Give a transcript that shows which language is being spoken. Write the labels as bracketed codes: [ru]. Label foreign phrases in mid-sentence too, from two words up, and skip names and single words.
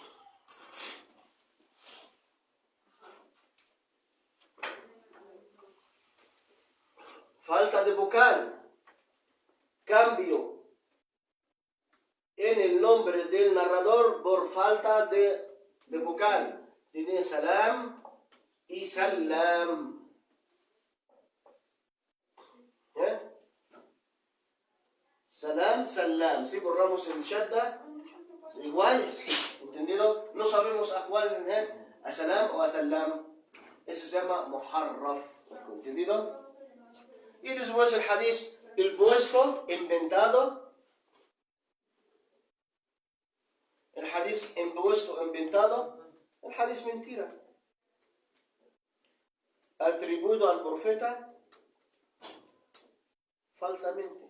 [es] Falta de vocal, cambio en el nombre del narrador por falta de vocal. Tiene salam y salam. Salam, salam. Si borramos el shadda, iguales. ¿Entendido? No sabemos a cuál, a salam o a salam. Eso se llama muharraf. ¿Entendido? Y después el hadith, el puesto, inventado. El hadith impuesto, inventado. El hadith mentira. Atribuido al profeta falsamente.